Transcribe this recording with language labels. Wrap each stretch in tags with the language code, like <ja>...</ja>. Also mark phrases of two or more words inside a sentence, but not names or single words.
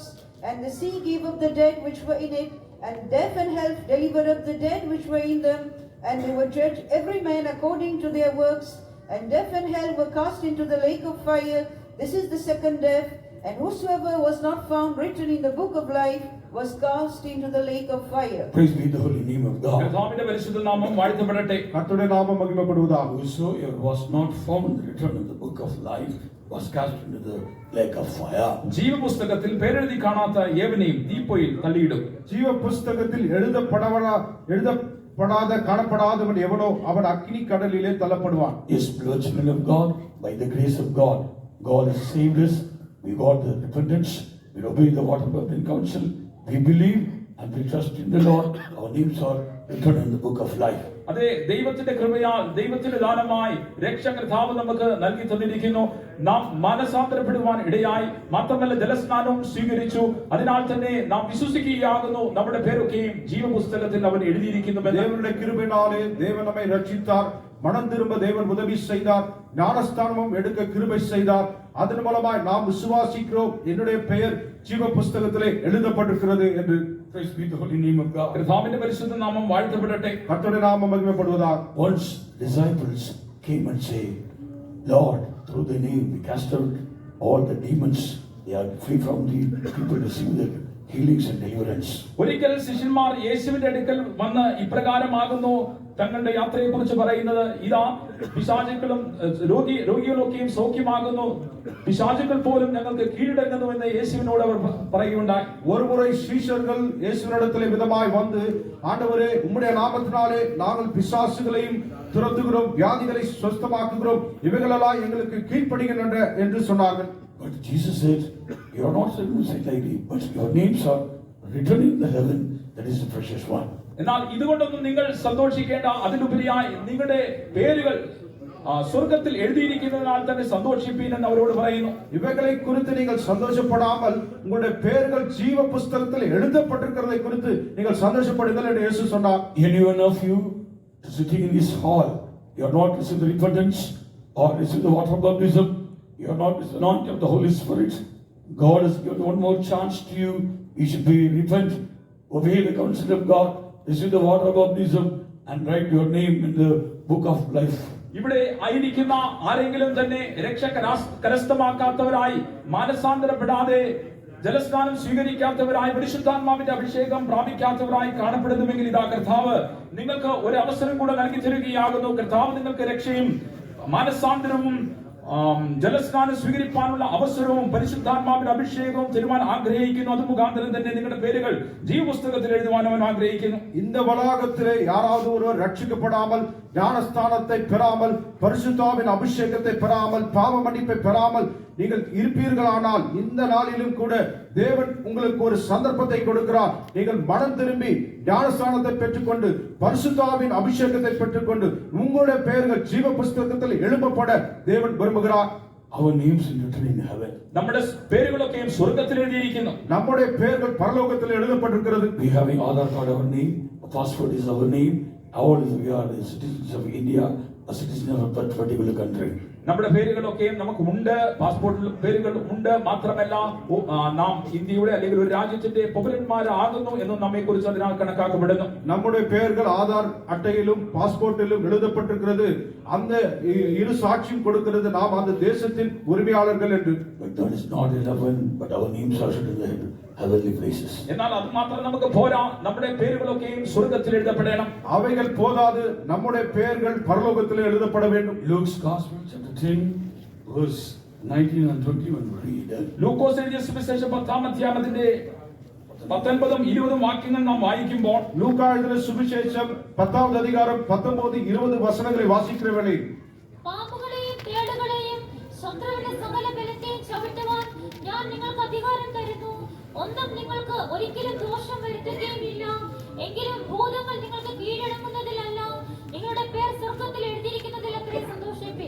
<en>And the sea gave up the dead which were in it, and death and hell delivered up the dead which were in them. And they were judged every man according to their works. And death and hell were cast into the lake of fire. This is the second death. And whosoever was not found written in the book of life was cast into the lake of fire. Praise be the holy name of God.</en> <ml>കർത്താവിന്റെ പരിശുദ്ധ നാമം വാഴ്ത്തപ്പെടട്ടെ.</ml> <ta>கர்த்தருடைய நாமம் மகிமைப்படுவதாக.</ta> <en>Whosoever was not found written in the book of life was cast into the lake of fire.</en> <ml>ജീവപുസ്തകത്തിൽ പേരെഴുതി കാണാത്ത ഏവനെയും തീപ്പൊയിൽ തള്ളിയിടും.</ml> <ta>ஜீவ புஸ்தகத்தில் எழுதப்படாத காணப்படாதவன் எவனோ அவன் அக்கினி கடலிலே தள்ளப்படுவான்.</ta> <en>Yes, beloved children of God, by the grace of God, God has saved us. We got the repentance. We obey the water baptism council. We believe and we trust in the Lord. Our names are written in the book of life.</en> <ml>അതെ, ദൈവത്തിന്റെ കൃപയാൽ ദൈവത്തിന്റെ ദാനമായി രക്ഷകർത്താവ് നമുക്ക് നൽകി തന്നിരിക്കുന്നു. നാം മാനസാന്തരപ്പെടുവാൻ ഇടയായി. മാത്രമല്ല ജലസ്നാനവും സ്വീകരിച്ചു. അതിനാൽ തന്നെ നാം വിശ്വസിക്കുകയാകുന്നു നമ്മുടെ പേരൊക്കെയും ജീവപുസ്തകത്തിൽ അവൻ എഴുതിയിരിക്കുന്നു.</ml> <ta>தேவனுடைய கிருபையினாலே தேவன் நம்மை ரட்சித்தார். மனம் திரும்ப தேவன் உதவி செய்தார். ஞானஸ்தானமும் எடுக்க கிருபை செய்தார். அதன் மூலமாய் நாம் விசுவாசிக்கிறோம். என்னுடைய பெயர் ஜீவ புஸ்தகத்திலே எழுதப்பட்டிருக்கிறது என்று.</ta> <en>Praise be the holy name of God.</en> <ml>കർത്താവിന്റെ പരിശുദ്ധ നാമം വാഴ്ത്തപ്പെടട്ടെ.</ml> <ta>கர்த்தருடைய நாமம் மகிமைப்படுவதாக.</ta> <en>Once disciples came and say, Lord, through the name we cast out all the demons. They are free from the people to receive the healings and deliverance.</en> <ml>ഒരിക്കൽ ശിഷ്യന്മാർ യേശുവിന്റെ അടുക്കൽ വന്ന് ഇപ്രകാരമാകുന്നു തങ്ങളുടെ യാത്രയെ കുറിച്ച് പറയുന്നത്. ഇതാ പിശാചുക്കളും രോഗികളൊക്കെയും സൗഖ്യമാകുന്നു. പിശാചുക്കൾ പോലും ഞങ്ങൾക്ക് കീഴടങ്ങുന്നു എന്ന് യേശുവിനോട് അവർ പറയുകയുണ്ടായി.</ml> <ta>ஒருமுறை சீஷர்கள் இயேசுவினிடத்திலே விதமாய் வந்து, ஆண்டவரே, உம்முடைய நாமத்தினாலே நாங்கள் பிசாசுகளையும் துரத்துகிறோம், வியாதிகளை சுஸ்தமாக்குகிறோம், இவைகளெல்லாம் எங்களுக்கு கீழ்ப்படிகின்றன என்று சொன்னார்கள்.</ta> <en>But Jesus said, you are not circumcised likely, but your names are written in the heaven. That is the precious one.</en> <ml>എന്നാൽ ഇതുകൊണ്ടൊന്നും നിങ്ങൾ സന്തോഷിക്കേണ്ട. അതിലുപരിയായി നിങ്ങളുടെ പേരുകൾ സ്വർഗത്തിൽ എഴുതിയിരിക്കുന്നതിനാൽ തന്നെ സന്തോഷിപ്പീൻ എന്ന് അവരോട് പറയുന്നു.</ml> <ta>இவைகளை குறித்து நீங்கள் சந்தோஷப்படாமல் உங்களுடைய பெயர்கள் ஜீவ புஸ்தகத்தில் எழுதப்பட்டிருக்கிறதை குறித்து நீங்கள் சந்தோஷப்படுங்கள் என்று இயேசு சொன்னார்.</ta> <en>Any one of you sitting in this hall, you are not receiving the repentance or receiving the water baptism, you are not receiving the anointing of the Holy Spirit. God has given one more chance to you. You should be repent, obey the counsel of God, receive the water baptism, and write your name in the book of life.</en> <ml>ഇവിടെ ആയിരിക്കുന്ന ആരെങ്കിലും തന്നെ രക്ഷ കരസ്ഥമാക്കാത്തവരായി, മാനസാന്തരപ്പെടാതെ ജലസ്നാനം സ്വീകരിക്കാത്തവരായി, പരിശുദ്ധാത്മാവിന്റെ അഭിഷേകം പ്രാപിക്കാത്തവരായി കാണപ്പെടുന്നുവെങ്കിൽ ഇതാ കർത്താവ് നിങ്ങൾക്ക് ഒരു അവസരം കൂടെ നൽകി തരികയാകുന്നു. കർത്താവ് നിങ്ങൾക്ക് രക്ഷയും മാനസാന്തരവും ജലസ്നാനം സ്വീകരിക്കാനുള്ള അവസരവും പരിശുദ്ധാത്മാവിന്റെ അഭിഷേകവും തരുവാൻ ആഗ്രഹിക്കുന്നു. അത് മുഖാന്തരം തന്നെ നിങ്ങളുടെ പേരുകൾ ജീവപുസ്തകത്തിൽ എഴുതുവാൻ അവൻ ആഗ്രഹിക്കുന്നു.</ml> <ta>இந்த வளாகத்திலே யாராவது ஒருவர் ரட்சிக்கப்படாமல் ஞானஸ்தானத்தை பெறாமல் பரிசுத்தாவின் அபிஷேகத்தை பெறாமல் பாவ மன்னிப்பை பெறாமல் நீங்கள் இருப்பீர்களானால் இந்த நாளிலும் கூட தேவன் உங்களுக்கு ஒரு சந்தர்ப்பத்தை கொடுக்கிறார். நீங்கள் மனம் திரும்பி ஞானஸ்தானத்தை பெற்றுக்கொண்டு பரிசுத்தாவின் அபிஷேகத்தை பெற்றுக்கொண்டு உங்களுடைய பெயர்கள் ஜீவ புஸ்தகத்தில் எழுதப்பட தேவன் விரும்புகிறார்.</ta> <en>Our names are written in heaven.</en> <ml>നമ്മുടെ പേരുകളൊക്കെയും സ്വർഗ്ഗത്തിൽ എഴുതിയിരിക്കുന്നു.</ml> <ta>நம்முடைய பெயர்கள் பரலோகத்தில் எழுதப்பட்டிருக்கிறது.</ta> <en>We have an Aadhaar card, our name, a passport is our name. All we are the citizens of India, a citizen of a particular country.</en> <ml>നമ്മുടെ പേരുകളൊക്കെയും നമുക്ക് ഉണ്ട്, പാസ്പോർട്ടിൽ പേരുകൾ ഉണ്ട്. മാത്രമല്ല നാം ഇന്ത്യയുടെ അല്ലെങ്കിൽ ഒരു രാജ്യത്തിന്റെ പൗരന്മാരാകുന്നു എന്നും നമ്മെ കുറിച്ച് അതിനാൽ കണക്കാക്കപ്പെടുന്നു.</ml> <ta>நம்முடைய பெயர்கள் ஆதார் அட்டையிலும் பாஸ்போர்ட்டிலும் எழுதப்பட்டிருக்கிறது. அந்த இரு சாட்சியம் கொடுக்கிறது நாம் அந்த தேசத்தின் உரிமையாளர்கள் என்று.</ta> <en>But that is not relevant, but our names are written in the heavenly places.</en> <ml>എന്നാൽ അത് മാത്രം നമുക്ക് പോരാ, നമ്മുടെ പേരുകളൊക്കെയും സ്വർഗ്ഗത്തിൽ എഴുതപ്പെടണം.</ml> <ta>அவைகள் போதாது, நம்முடைய பெயர்கள் பரலோகத்தில் எழுதப்பட வேண்டும்.</ta> <en>Luke's Gospel, chapter 10, verse 19 and 21, read.</en> <ml>ലൂക്കോസ് എഴുതിയ സുവിശേഷം 10-ാം അധ്യായത്തിന്റെ 19 20 വാക്യങ്ങൾ നാം വായിക്കുമ്പോൾ,</ml> <ta>லூக்கா எழுதின சுவிசேஷம் 10வது அதிகாரம் 19 20 வசனங்களை வாசிக்கிற வேளை,</ta> <ml>പാമ്പുകളെയും തേളുകളെയും ശത്രുവിന്റെ സകല ബലത്തെയും ചവിട്ടുവാൻ ഞാൻ നിങ്ങൾക്ക് അധികാരം തരുന്നു. ഒന്നും നിങ്ങൾക്ക് ഒരിക്കലും ദോഷം വരുത്തുകയുമില്ല. എങ്കിലും ഭൂതങ്ങൾ നിങ്ങൾക്ക് കീഴടങ്ങുന്നതിലല്ല, നിങ്ങളുടെ പേർ സ്വർഗ്ഗത്തിൽ എഴുതിയിരിക്കുന്നതിൽ അത്രേ സന്തോഷിപ്പിൻ.</ml>